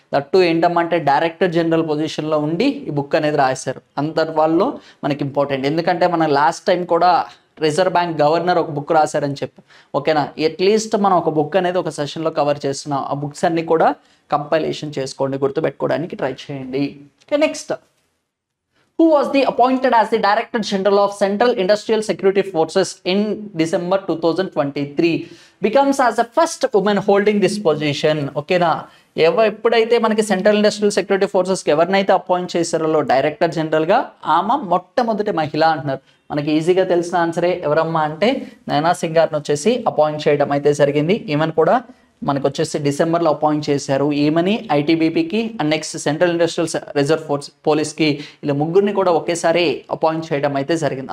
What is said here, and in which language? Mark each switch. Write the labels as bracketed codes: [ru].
[te] That ఏంటంటే director general పొజిషన్లో ఉండి ఈ బుక్ అనేది రాశారు. అందరి వాళ్ళు మనకి ఇంపార్టెంట్, ఎందుకంటే మనం లాస్ట్ టైం కూడా రిజర్వ్ బ్యాంక్ గవర్నర్ ఒక బుక్ రాశారని చెప్పి. ఓకేనా, అట్లీస్ట్ మనం ఒక బుక్ అనేది ఒక సెషన్లో కవర్ చేస్తున్నాం. ఆ బుక్స్ అన్ని కూడా కంపైలేషన్ చేసుకోండి, గుర్తుపెట్టుకోవడానికి ట్రై చేయండి. [en] Okay, next who was the appointed as the Director General of Central Industrial Security Forces in December 2023 becomes as the first woman holding this position. [te] ఓకేనా, ఎప్పుడైతే మనకి సెంట్రల్ ఇండస్ట్రియల్ సెక్యూరిటీ ఫోర్సెస్కి ఎవరినైతే appoint చేశారో director జనరల్గా ఆమె మొట్టమొదటి మహిళ అంటున్నారు. మనకి ఈజీగా తెలిసిన ఆన్సరే ఎవరమ్మా అంటే నైనా సింగ్ గారిని వచ్చేసి అపాయింట్ చేయడం అయితే జరిగింది. ఈమెను కూడా మనకు వచ్చేసి డిసెంబర్లో అపాయింట్ చేశారు. ఈమెని ఐటీబీపీకి and next central industrial reserve force పోలీస్కి ఇలా ముగ్గురిని కూడా ఒకేసారి అపాయింట్ చేయడం అయితే జరిగింది.